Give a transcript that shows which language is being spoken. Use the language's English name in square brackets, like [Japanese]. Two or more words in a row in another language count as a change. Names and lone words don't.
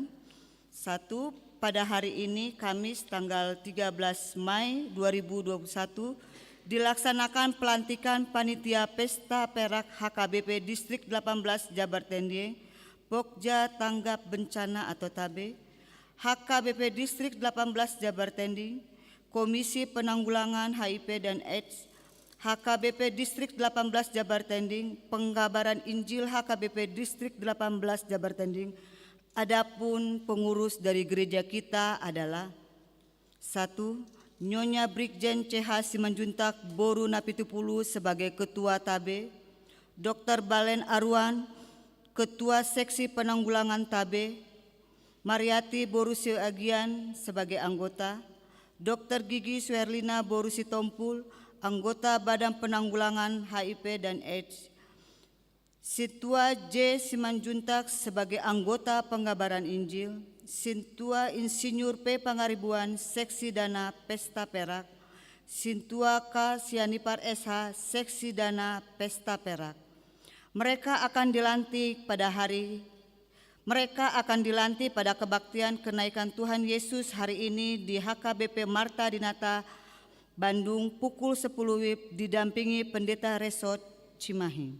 [Indonesian] 1. Pada hari ini, Kamis tanggal 13 Mei 2021, dilaksanakan pelantikan Panitia Pesta Perak HKBP Distrik 18 Jabar Tendieng, Pokja Tanggap Bencana atau TABE, HKBP Distrik 18 Jabar Tendieng, Komisi Penanggulangan HIV dan AIDS, HKBP Distrik 18 Jabar Tendieng, Pengkabaran Injil HKBP Distrik 18 Jabar Tendieng. Adapun pengurus dari gereja kita adalah 1. Nyonya Brigjen CH Simanjuntak Boru Napitupulu sebagai Ketua TABE, Dr. Balen Arwan, Ketua Seksi Penanggulangan TABE, Mariati Borusi Agian sebagai anggota, Dr. Gigi Suherlina Borusi Tompul, anggota Badan Penanggulangan HIV dan AIDS, Situa J. Simanjuntak sebagai anggota Pengkabaran Injil, Sintua Insinyur P. Pangaribuan Seksi Dana Pesta Perak, Sintua K. Sianipar SH Seksi Dana Pesta Perak. Mereka akan dilantik pada kebaktian kenaikan Tuhan Yesus hari ini di HKBP Marta Dinata, Bandung pukul 10 WIB didampingi Pendeta Resort Cimahi.